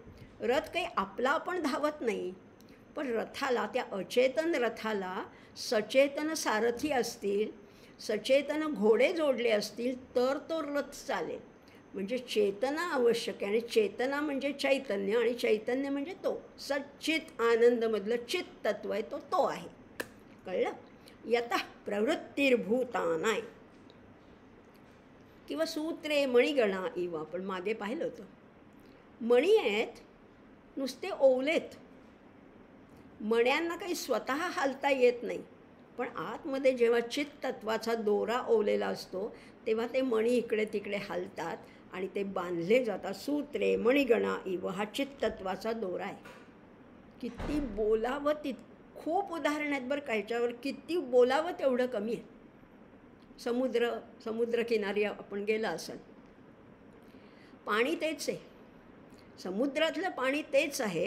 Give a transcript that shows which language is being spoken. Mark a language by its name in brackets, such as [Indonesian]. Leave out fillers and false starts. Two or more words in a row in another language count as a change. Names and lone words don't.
[Marathi] रथ काही आपला आपण धावत नाही, पण रथाला, त्या अचेतन रथाला सचेतन सारथी असतील, सचेतन घोडे जोडले असतील तर तो रथ चालेल. म्हणजे चेतना आवश्यक आहे. आणि चेतना म्हणजे चैतन्य, आणि चैतन्य म्हणजे तो सच्चित आनंदमधलं चित तत्व आहे, तो तो आहे. कळलं? [Sanskrit] यतः प्रवृत्तिर्भूतानाय. किंवा सूत्रे मणिगणा इव, [Marathi] आपण मागे पाहिलं होतं. मणी आहेत, नुसते ओवलेत. मण्यांना काही स्वतः हालता येत नाही, पण आतमध्ये जेव्हा चित्तत्वाचा दोरा ओवलेला असतो तेव्हा ते मणी इकडे तिकडे हालतात आणि ते बांधले जातात. [Sanskrit] सूत्रे मणिगणा इव [Marathi] हा चित्तत्वाचा दोरा आहे. किती बोलावं खूप उदाहरणं आहेत बरं का ह्याच्यावर. किती बोलावं तेवढं कमी आहे. समुद्रकिनारी आपण गेला असाल, पाणी तेच आहे, समुद्रातलं पाणी तेच आहे.